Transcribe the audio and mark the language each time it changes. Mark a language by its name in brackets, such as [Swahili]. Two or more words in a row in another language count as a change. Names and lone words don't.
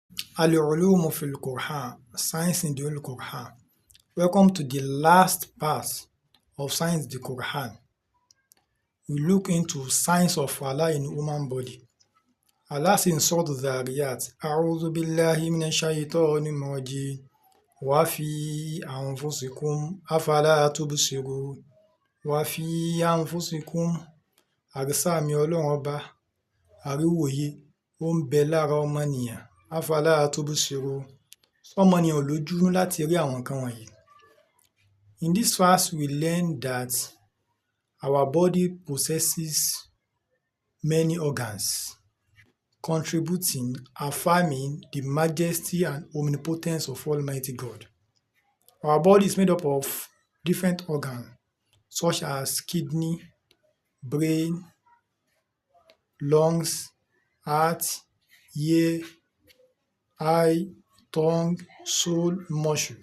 [English] Al-Ulumu fil Quran, Science in the Holy Quran. Welcome to the last part of Science in the Quran. We look into science of Allah in human body. Allah says in Surah Al-Dhariyat, [Arabic] أعوذ بالله من الشيطان الرجيم وفي أنفسكم أفلا تبصرون, وفي أنفسكم, [Yoruba] àrísà mi Ọlọ́run Ọba, àríwòye, ó ń bẹ lára ọmọnìyàn, [Arabic] أفلا تبصرون, [Yoruba] ọmọnìyàn ò lójú láti rí àwọn nǹkan wọ̀nyí. [English] In this verse, we learn that our body possesses many organs, contributing, affirming the majesty and omnipotence of Almighty God. Our body is made up of different organs, such as kidney, brain, lungs, heart, ear, eye, tongue, soul, muscle.